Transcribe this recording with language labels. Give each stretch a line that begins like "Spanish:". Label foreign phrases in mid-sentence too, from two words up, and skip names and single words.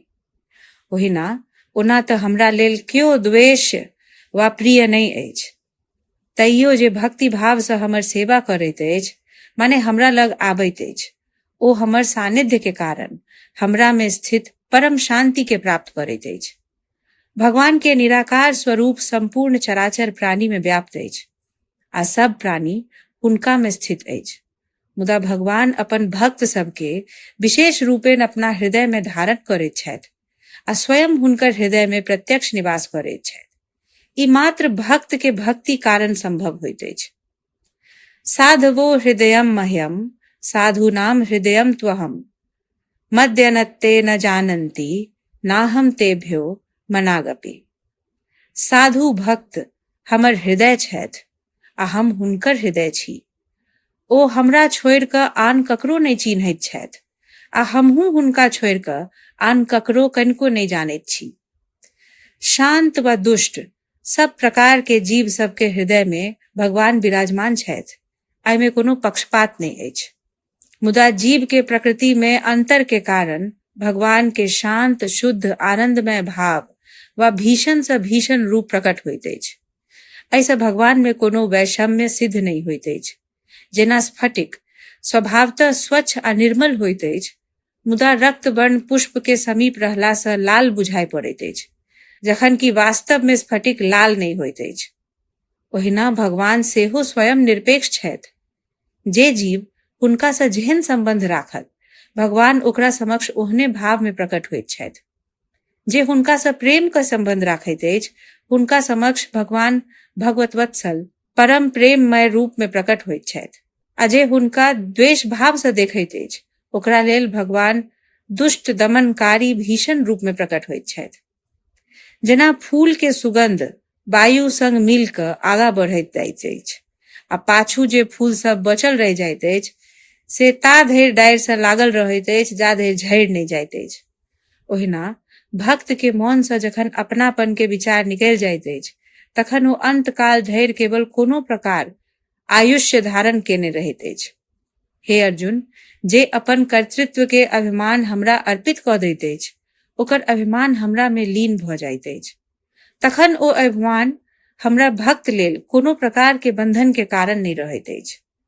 Maithili: ओहिना ओना तो हमरा लेल क्यों द्वेष वा प्रिय नहीं अछि. तैयो जे भक्ति भाव से हमर सेवा करैत अछि माने हमरा लग आबैत अछि, ओ हमर सानिध्य के कारण हमरा में स्थित परम शांति के प्राप्त करैत अछि. भगवान के निराकार स्वरूप संपूर्ण चराचर प्राणी में व्याप्त अछि आ सब प्राणी उनका में स्थित अछि. मुदा भगवान अपन भक्त सबके विशेष रूपेण अपना हृदय में धारण करैत छथि आ स्वयं हुनकर हृदय में प्रत्यक्ष निवास करैत छथि. ई मात्र भक्त के भक्ति कारण संभव होइत अछि.
Sanskrit: साधवो हृदयम मह्यम साधूनाम हृदयम त्वहम मद्यनत्ते न जानन्ति नाहम तेभ्यो मनागपि.
Maithili: साधु भक्त हमर हृदय छथि आ हम हुनकर हृदय छी. ओ हमरा छोड़ि कऽ आन ककरो नहि चिन्हैत छथि आ हमहू हुनका छोड़ि कऽ आन ककरो कनिको नहि जानैत छी. शांत व दुष्ट सब प्रकार के जीव सबके हृदय में भगवान विराजमान छथि. एहिमे कोनो पक्षपात नहीं अछि. मुदा जीव के प्रकृति में अंतर के कारण भगवान के शांत शुद्ध आनंदमय भाव व भीषण से भीषण रूप प्रकट होइत अछि. ऐसे भगवान में कोनो वैषम्य सिद्ध नहीं होइत अछि. जेना स्फटिक स्वभावतः स्वच्छ आ निर्मल होइत अछि मुदा रक्त वर्ण पुष्प के समीप रहला से लाल बुझाई पड़ैत अछि, जखन कि वास्तव में स्फटिक लाल नहीं होइत अछि। ओहिना भगवान सेहो स्वयं निरपेक्ष छथि। जे जीव हुनका से जेहन संबंध राखत, भगवान ओकरा समक्ष ओहने भाव में प्रकट होइत छथि। जे हुनका से प्रेम का संबंध राखैत अछि, हुनका समक्ष भगवान भगवत वत्सल परम प्रेममय रूप में प्रकट होइत छथि। आ जे हुनका द्वेष भाव से देखैत अछि, ओकरा लेल भगवान दुष्ट दमनकारी भीषण रूप में प्रकट होइत छथि। जेना फूल के सुगंध वायु संग मिल क आगा बढ़ैत जाइत अछि, आ पाछू जे फूल सब बचल रह जाइत अछि, से ता धरि डारि से लागल रहैत अछि जा धरि झड़ि नहि जाइत अछि। ओहिना भक्त के मौन से जखन अपनापन के विचार निकलि जाइत अछि, तखन ओ अंत काल धरि केवल कोनो प्रकार आयुष्य धारण केने रहैत अछि। हे अर्जुन, जे अपन कर्तृत्व के अभिमान हमरा अर्पित कऽ दैत अछि, ओकर अभिमान हमरा में लीन भऽ जाइत अछि। तखन ओ अभिमान हमरा भक्त लेल कोनो प्रकार के बंधन के कारण नहीं रहैत अछि।